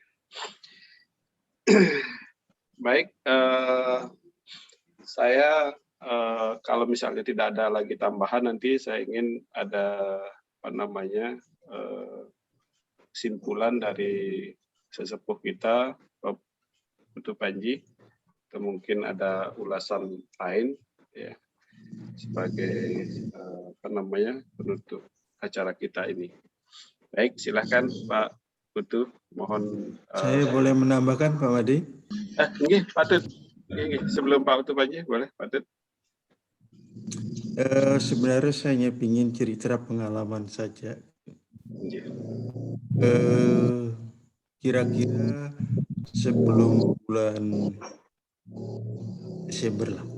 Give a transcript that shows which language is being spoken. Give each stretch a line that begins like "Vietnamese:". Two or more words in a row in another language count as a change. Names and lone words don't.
Indonesian: Baik, saya kalau misalnya tidak ada lagi tambahan, nanti saya ingin ada kesimpulan dari sesepuh kita, Pak Putu Panji, atau mungkin ada ulasan lain ya sebagai penutup acara kita ini. Baik, silakan Pak Putu, mohon. Saya boleh menambahkan Pak Madi? Nggih, Patut. Nggih, sebelum Pak Putu Panji, boleh Patut. Sebenarnya saya hanya ingin cerita pengalaman saja. Kira-kira sebelum bulan Desember lah.